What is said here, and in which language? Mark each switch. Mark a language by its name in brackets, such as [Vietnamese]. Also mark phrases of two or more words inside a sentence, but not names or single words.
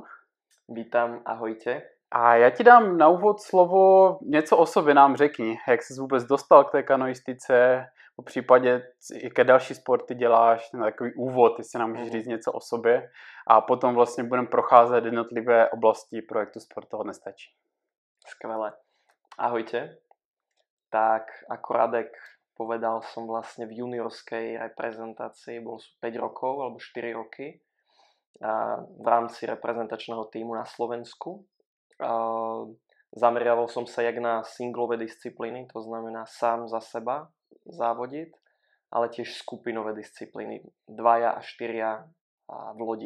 [Czech] Vítám, ahojte. A já ti dám na úvod slovo, něco o sobě nám řekni, jak jsi vůbec dostal k té kanoistice, po případě jaké další sporty děláš, na takový úvod, jestli nám můžeš říct něco o sobě, a potom vlastně budeme procházet jednotlivé oblasti projektu Sport toho nestačí. [Slovak] Skvelé. Ahojte. Tak ako Radek povedal, som vlastne v juniorskej reprezentácii, bol 5 rokov alebo 4 roky v rámci reprezentačného tímu na Slovensku. Zameriaval som sa jak na singlové disciplíny, to znamená sám za seba závodiť, ale tiež skupinové disciplíny, 2 a 4 v lodi.